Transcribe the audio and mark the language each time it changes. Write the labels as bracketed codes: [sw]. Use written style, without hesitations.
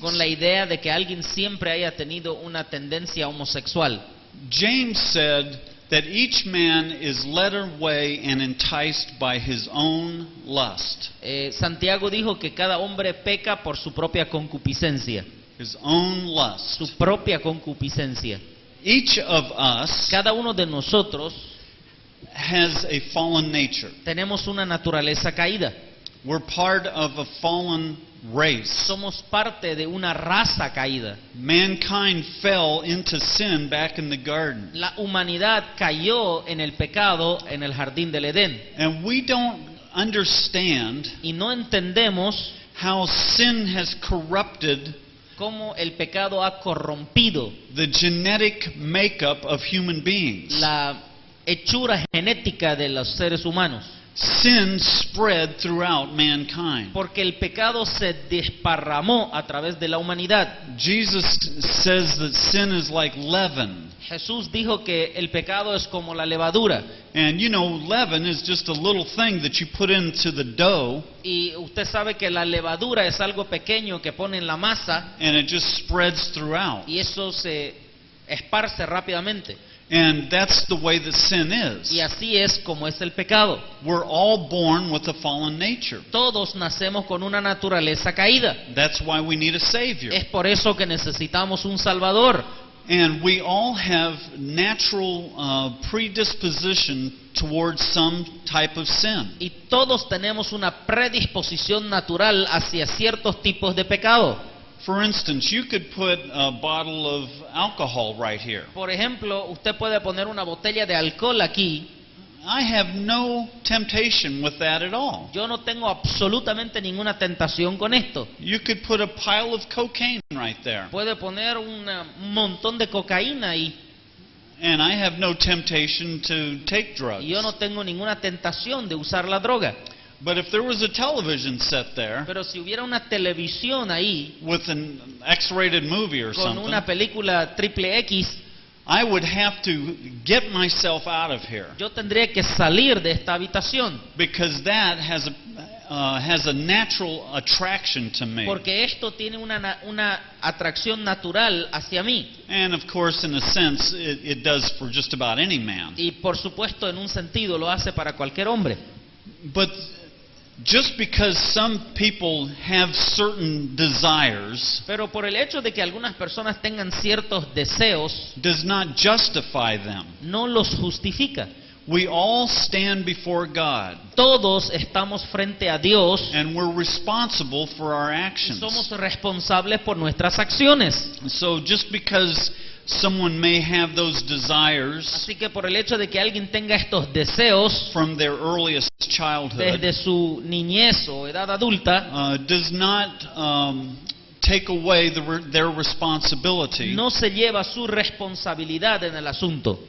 [es] con la idea de que alguien siempre haya tenido una tendencia homosexual. [en] James said that each man is led away and enticed by his own lust. [es] Santiago dijo que cada hombre peca por su propia concupiscencia. [en] His own lust. [es] Su propia concupiscencia. [en] Each of us [es] Cada uno de nosotros [en] has a fallen nature. [es] tenemos una naturaleza caída. [en] We're part of a fallen race. [es] Somos parte de una raza caída. [en] Mankind fell into sin back in the garden. [es] La humanidad cayó en el pecado en el jardín del Edén. [en] And we don't understand [es] Y no entendemos [en] how sin has corrupted [es] cómo el pecado ha corrompido [en] the genetic makeup of human beings. [es] la hechura genética de los seres humanos. [en] Sin spread throughout mankind. [es] Porque el pecado se desparramó a través de la humanidad. [en] Jesus says that sin is like leaven. [es] Jesús dijo que el pecado es como la levadura. [en] And you know, leaven is just a little thing that you put into the dough, [es] Y usted sabe que la levadura es algo pequeño que pone en la masa [en] and it just spreads throughout. [es] y eso se esparce rápidamente. [en] And that's the way that sin is. [es] Y así es como es el pecado. [en] We're all born with a fallen nature. [es] Todos nacemos con una naturaleza caída. [en] That's why we need a Savior. [es] Es por eso que necesitamos un Salvador. [en] And we all have natural predisposition towards some type of sin. [es] Y todos tenemos una predisposición natural hacia ciertos tipos de pecado. [en] For instance, you could put a bottle of alcohol right here. [es] Por ejemplo, usted puede poner una botella de alcohol aquí. [en] I have no temptation with that at all. [es] Yo no tengo absolutamente ninguna tentación con esto. [en] You could put a pile of cocaine right there. [es] Puede poner un montón de cocaína ahí. [en] And I have no temptation to take drugs. [es] Y yo no tengo ninguna tentación de usar la droga. [en] But if there was a television set there [es] Pero si hubiera una televisión ahí [en] with an X-rated movie or [es] con [en] something, [es] una película triple X, [en] I would have to get myself out of here, [es] yo tendría que salir de esta habitación. [en] because that has a natural attraction to me. [es] Porque esto tiene una atracción natural hacia mí. [en] And of course, in a sense, it does for just about any man. [es] Y por supuesto, en un sentido, lo hace para cualquier hombre. [en] But just because some people have certain desires [es] Pero por el hecho de que algunas personas tengan ciertos deseos, [en] does not justify them. [es] no los justifica. [en] We all stand before God, [es] Todos estamos frente a Dios [en] and we're responsible for our [es] y [en] actions. [es] somos responsables por nuestras acciones. [en] So just because someone may have those desires [es] Así que por el hecho de que alguien tenga estos deseos [en] from their earliest childhood [es] desde su niñez o edad adulta, [en] does not take away their responsibility [es] no se lleva su responsabilidad en el asunto,